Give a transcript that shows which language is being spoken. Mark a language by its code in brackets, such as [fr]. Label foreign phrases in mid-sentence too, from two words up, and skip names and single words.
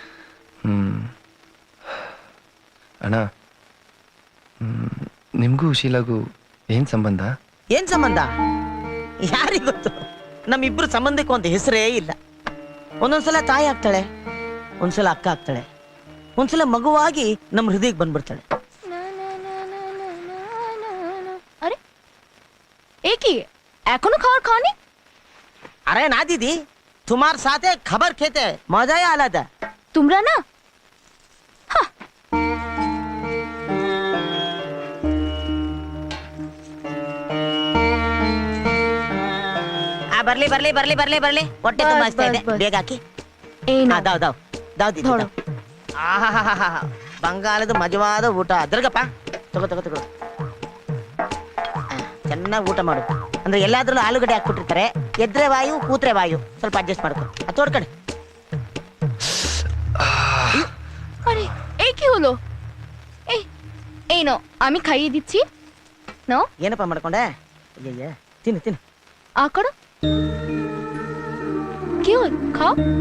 [kn] ಅಣ್ಣ, ನಿಮ್ಗೂ ಶೀಲಾಗೂ ಏನ್ ಸಂಬಂಧ? ಏನ್ ಸಂಬಂಧ ಯಾರಿಗ್ ಗೊತ್ತು? ನಮ್ಮಿಬ್ರು ಸಂಬಂಧಕ್ಕೆ ಒಂದು ಹೆಸರೇ ಇಲ್ಲ. ಒಂದೊಂದ್ಸಲ ತಾಯಿ ಆಗ್ತಾಳೆ, ಒಂದ್ಸಲ ಅಕ್ಕ ಆಗ್ತಾಳೆ, ಒಂದ್ಸಲ ಮಗುವಾಗಿ ನಮ್ಮ ಹೃದಯಕ್ಕೆ ಬಂದ್ಬಿಡ್ತಾಳೆ. [bn] আরে এ কি এখনো খাবার খাওনি? [hi] अरे ना दीदी, तुम्हारे साथ खबर खेते मजा ही आलादा। [bn] তোমরা না [kn] ಬರ್ಲಿ ಬರ್ಲಿ ಬರ್ಲಿ ಬರ್ಲಿ ಬರ್ಲಿ, ಹೊಟ್ಟೆ ತುಂಬಾ ಹಸ್ತಾ ಇದೆ. ಬೇಗ ಹಾಕಿ. [bn] দাও দাও দাও দিদি দাও. [kn] ಆಹಾಹಾಹಾ, ಬಂಗಾಳದ ಮಜವಾದ ಊಟ. ಅದ್ರಗಪ್ಪ ತಗೋ ತಗೋ ತಗೋ, ಚೆನ್ನಾಗಿ ಊಟ ಮಾಡು. ಅಂದ್ರೆ ಎಲ್ಲಾದ್ರಲ್ಲೂ ಆಲೂಗಡ್ಡೆ ಹಾಕ್ಬಿಟ್ಟಿರ್ತಾರೆ. ಎದ್ರೆ ವಾಯು ಕೂತ್ರೆ ವಾಯು, ಸ್ವಲ್ಪ ಅಡ್ಜಸ್ಟ್ ಮಾಡ್ಕೊ. ಅದು ತೋಡ್ಕಡೆ. [bn] আরে এই কি হলো? এই নাও, আমি খাইয়ে দিচ্ছি। নাও। [kn] ಏನಪ್ಪ ಮಾಡ್ಕೊಂಡೆ? ಅಯ್ಯಯ್ಯ, ತಿನ್ನು ತಿನ್ನು। [bn] আ করো। কি হল? খাও।